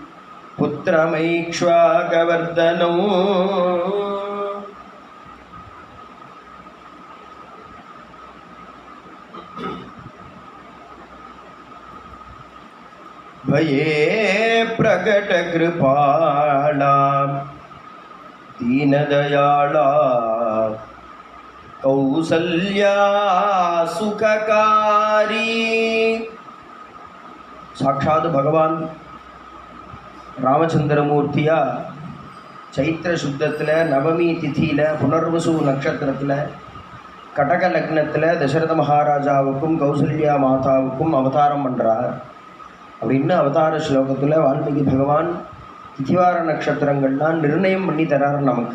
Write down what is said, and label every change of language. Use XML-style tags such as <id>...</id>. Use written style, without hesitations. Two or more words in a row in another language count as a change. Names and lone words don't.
<awa>पुत्रमैक्ष्वाकवर्धनौ भये प्रकटकृपाला दीनदयाला कौसल्या सुखकारी।</awa> <sa>साक्षात भगवान</sa> <ta>ராமச்சந்திரமூர்த்தியா சைத்திர சுத்தத்தில் நவமி திதியில் புனர்வசு நட்சத்திரத்தில் கடக லக்னத்தில் தசரத மகாராஜாவுக்கும் கௌசல்யா மாதாவுக்கும் அவதாரம் பண்ணுறார் அப்படின்னு அவதார ஸ்லோகத்தில் வால்மீகி பகவான் திதிவார நட்சத்திரங்கள்லாம் நிர்ணயம் பண்ணி தரார் நமக்கு.</ta>